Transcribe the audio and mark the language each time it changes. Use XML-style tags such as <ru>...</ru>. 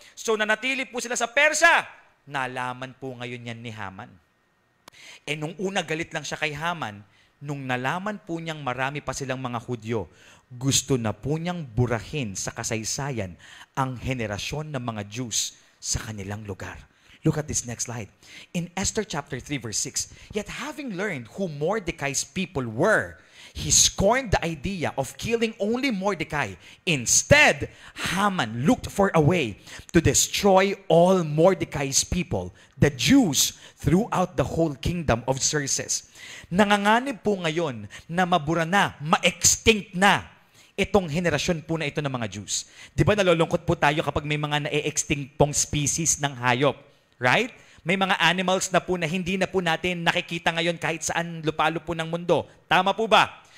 <tl>So nanatili po sila sa Persia. Nalaman po ngayon yan ni Haman. Nung una galit lang siya kay Haman, nung nalaman po niyang marami pa silang mga Hudyo, gusto na po niyang burahin sa kasaysayan ang henerasyon ng mga Jews sa kanilang lugar.</tl> <en>Look at this next slide. In Esther chapter 3 verse 6, yet having learned who Mordecai's people were, he scorned the idea of killing only Mordecai. Instead, Haman looked for a way to destroy all Mordecai's people, the Jews, throughout the whole kingdom of Xerxes.</en> <tl>Nanganganib po ngayon na mabura na, ma-extinct na itong henerasyon po na ito ng mga Jews. Di ba nalulungkot po tayo kapag may mga na-extinct pong species ng hayop? Right? May mga animals na po na hindi na po natin nakikita ngayon kahit saan lupalo po ng mundo. Tama po ba?</tl>